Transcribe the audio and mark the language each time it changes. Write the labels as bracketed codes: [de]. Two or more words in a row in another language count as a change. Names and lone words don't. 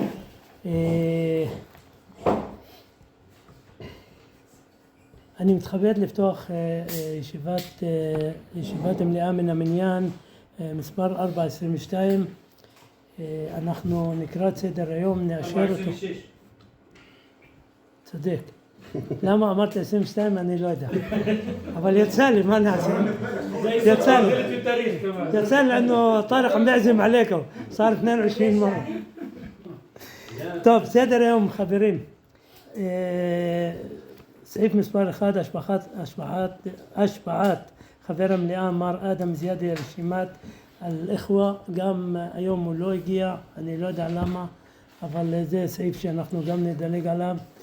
[he] אני מתכבד לפתוח ישיבת המליאה מן המניין מספר 422. אנחנו נקרא את סדר היום, נאשר אותו. צודק. למה אמרת 22 אני לא יודע, אבל יצא לי, מה נעשה? יצא לי [ar] انه طارق معزم عليكم صار 22 مرة. [he] טוב, סדר היום חברים. סעיף מספר 1, השפעת חבר המליאה מר אדם זיאדי רשימת האחווה. גם היום הוא לא הגיע, אני לא יודע למה, אבל זה סעיף שאנחנו גם נדלג עליו.